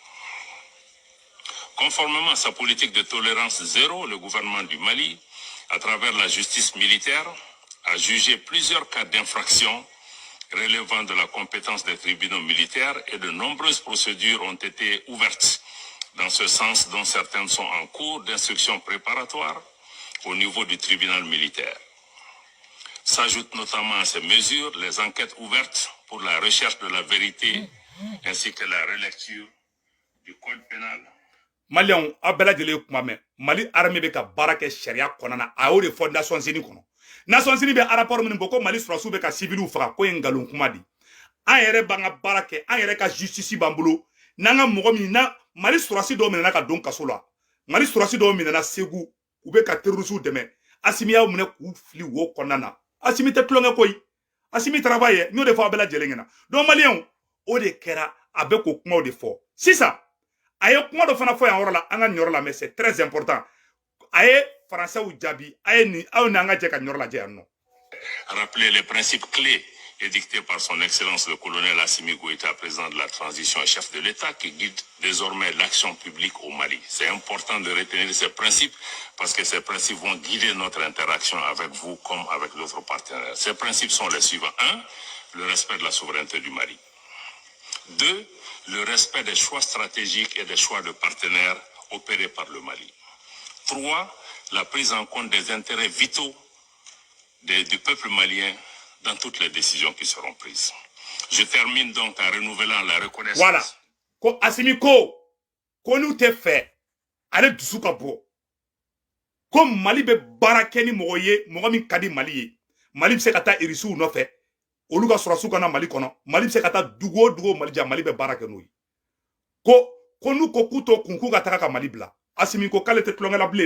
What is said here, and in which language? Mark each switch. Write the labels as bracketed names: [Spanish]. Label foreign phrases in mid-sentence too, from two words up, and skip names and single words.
[French] Conformément à sa politique de tolérance zéro, le gouvernement du Mali, à travers la justice militaire, a jugé plusieurs cas d'infraction relevant de la compétence des tribunaux militaires et de nombreuses procédures ont été ouvertes dans ce sens, dont certaines sont en cours d'instruction préparatoire au niveau du tribunal militaire. S'ajoutent notamment à ces mesures les enquêtes ouvertes pour la recherche de la vérité ainsi que la relecture du code pénal. [Bambara] Maliens a bɛɛ lajɛlen kuma mɛn Mali armée bɛ ka baara kɛ sariya kɔnɔna na a y'o de fɔ Nations Unies kɔnɔ Nations Unies bɛ rapport minnu bɔ ko Mali sɔrɔsiw bɛ ka civiliw faga ko ye ngalon kuma di an yɛrɛ b'an ka baara kɛ an yɛrɛ ka justice b'an bolo n'an ka mɔgɔ min na Mali sɔrɔsi dɔw minɛna ka don kaso la Mali sɔrɔsi dɔw minɛna Segu u bɛ ka terroristes dɛmɛ Assimi y'aw minɛ k'u fili wo kɔnɔna na Assimi tɛ tulonkɛ koyi Assimi travaille n y'o de fɔ a bɛɛ lajɛlen ɲɛna [French] donc Maliens [Bambara] o de kɛra a bɛ k'o kumaw de fɔ sisan a ye kuma dɔ fana fɔ yan yɔrɔ la an ka nin yɔrɔ la [French] mais c'est très important [Bambara] a ye français jaabi a ye nin aw ni an ka jɛ ka nin yɔrɔ lajɛ yan nɔ. [French] Rappeler les principes clés édictés par son excellence le colonel Assimi Goïta, président de la transition et chef de l'État, qui guide désormais l'action publique au Mali. C'est important de retenir ces principes parce que ces principes vont guider notre interaction avec vous comme avec d'autres partenaires. Ces principes sont les suivants. 1. Le respect de la souveraineté du Mali. 2. Le respect des choix stratégiques et des choix de partenaires opérés par le Mali. 3. La prise en compte des intérêts vitaux du peuple malien dans toutes les décisions qui seront prises. Je termine donc en renouvelant la reconnaissance. Voilà. [Bambara] Ko Assimi ko n'u tɛ fɛ ale dusu ka bɔ ko Mali bɛ baara kɛ ni mɔgɔ ye mɔgɔ min ka di Mali ye Mali bɛ se ka taa irisiw nɔfɛ olu ka sɔrɔsiw ka na Mali kɔnɔ Mali bɛ se ka taa dugu o dugu Mali ja Mali bɛ baara kɛ n'o ye ko n'u ko k'u to kun k'u ka taga ka Mali bila Assimi ko k'ale tɛ tulonkɛ la bilen